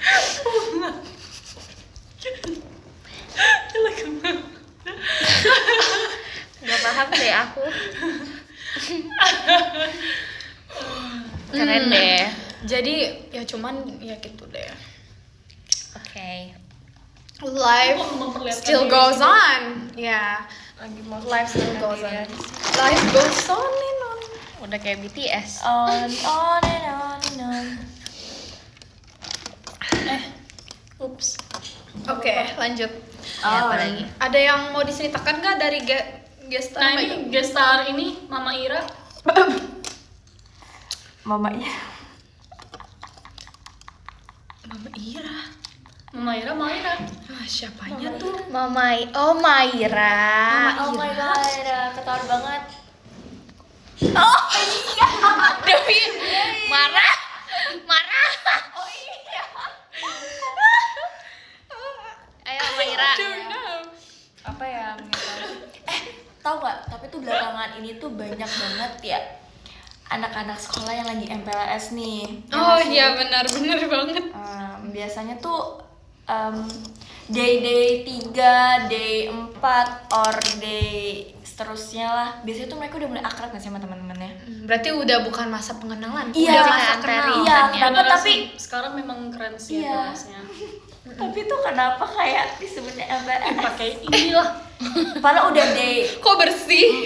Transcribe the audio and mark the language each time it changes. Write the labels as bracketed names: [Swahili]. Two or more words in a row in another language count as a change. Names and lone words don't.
[Indonesian] Gak paham deh aku. Keren deh. Jadi ya cuman ya gitu deh. Oke. [English] Life [Indonesian] Memperlihatkan [English] still [Indonesian] diri [English] goes [Indonesian] sendiri. [English] on. Ya. Life still goes on. Life goes on and on. [Indonesian] Udah kayak BTS. [English] On and on. [Indonesian] Ups. Oke, lanjut. Ya, apa lagi? Ada yang mau diceritakan nggak dari gestar? Nah ini [English] guest star [Indonesian] ini Mama Ira. Mama iya. Mama Ira. Mama Ira. Ah, siapanya tuh? Maira. [English] Oh my god, [Indonesian] ketawa banget. Dewi marah. Oh iya. Ayo Maira. Apa ya? Tahu nggak? Tapi tuh belakangan ini tuh banyak banget ya anak-anak sekolah yang lagi MPLS nih. Oh iya benar banget. Biasanya tuh [English] day 3, day 4, or day [Indonesian] seterusnya lah. Biasanya tuh mereka udah mulai akrab gak sih sama teman-temannya? Berarti udah bukan masa pengenalan. Iya, udah masa masa antara. kenal. Iya, kan ya. kenapa Generasi tapi sekarang memang keren sih Iya. bahasnya. tapi tuh kenapa kayak disebutnya MPLS? Pakai inilah. Padahal udah day Kok bersih?